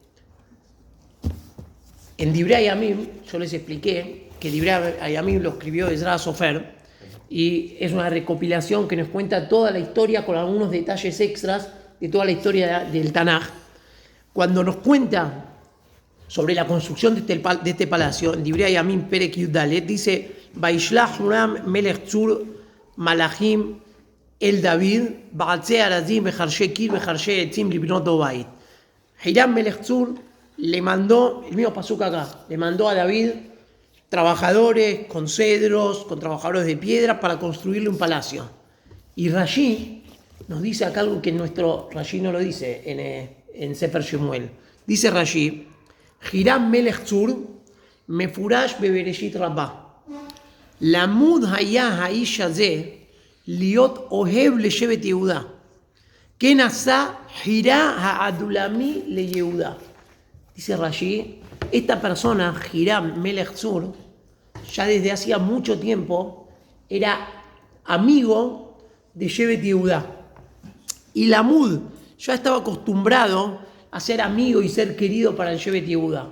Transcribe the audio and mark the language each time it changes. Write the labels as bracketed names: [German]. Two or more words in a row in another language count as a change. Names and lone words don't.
[Spanish] En Divrei Hayamim, yo les expliqué que Divrei Hayamim lo escribió Ezra Sofer, y es una recopilación que nos cuenta toda la historia con algunos detalles extras de toda la historia del Tanaj. Cuando nos cuenta sobre la construcción de este palacio, en Divrei Hayamim Perek Yud dice: [Hebrew] וישלח חורם מלך צור מלאכים אל דוד בעצי ארזים בחרשי קיר בחרשי עצים לבנות בית. [Spanish] Hiram Melech Tzur le mandó, el mismo pasuk acá, le mandó a David trabajadores con cedros, con trabajadores de piedra para construirle un palacio. Y Rashi nos dice acá algo que nuestro Rashi no lo dice en Sefer Shemuel. Dice Rashi: [Hebrew] חירם מלך צור מפורש בבראשית רבה. למוד היה האיש הזה להיות אוהב לשבט יהודה. כן עשה חירה העדולמי ליהודה. [Spanish] Dice Rashi, esta persona, Hiram Melech Tzur, ya desde hacía mucho tiempo era amigo de Shevet Yehuda. Y Lamud ya estaba acostumbrado a ser amigo y ser querido para el Shevet Yehuda.